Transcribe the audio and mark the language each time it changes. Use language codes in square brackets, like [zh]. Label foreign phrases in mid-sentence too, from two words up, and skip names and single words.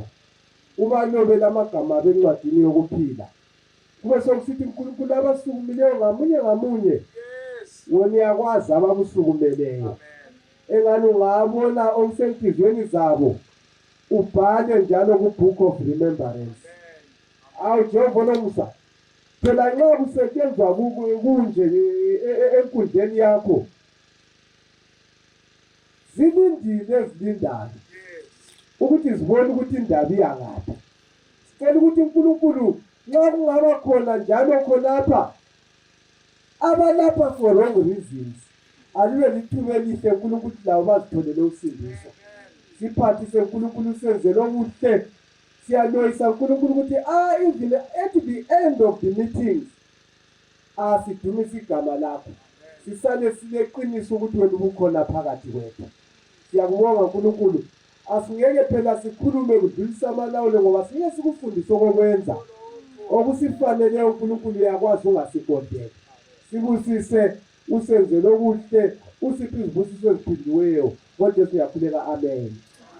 [nd] ubalobela amagama bencwadini yokuphila kube sokusithi uNkulunkulu abasukumileyo ngamunye wena uyakwazi abakusukumeleyo engani ungabona okusenhliziyweni zabo ubhale njalo ku- [en] book of remembrance [nd] Jehova nomusa phela nxa kusetshenzwa kunje enkundleni yakho zilindile ezilindayo ukuthi zibone ukuthi indaba iyangaphi sicela ukuthi uNkulunkulu nxa kungaba khona njalo khonapha abalapha [en] for wrong [nd] reasons alibe lithuba elihle uNkulunkulu labo bazitholele usindiso siphathise uNkulunkulu senzele okuhle siyaloyisa uNkulunkulu ukuthi [en] even at the end of the meetings [nd] sidumise igama lakho sisale sileqiniso ukuthi wena ubukhona phakathi kwethu siyakubonga uNkulunkulu asingeke phela sikhulume kudlulisa amalawulo ngoba sike sikufundise okwenza okusifanele uNkulunkulu yakwazi ungasikondela sibusise usenzele okuhle usiphi izibusiso eziphindiweyo kodwa siyakhuleka amen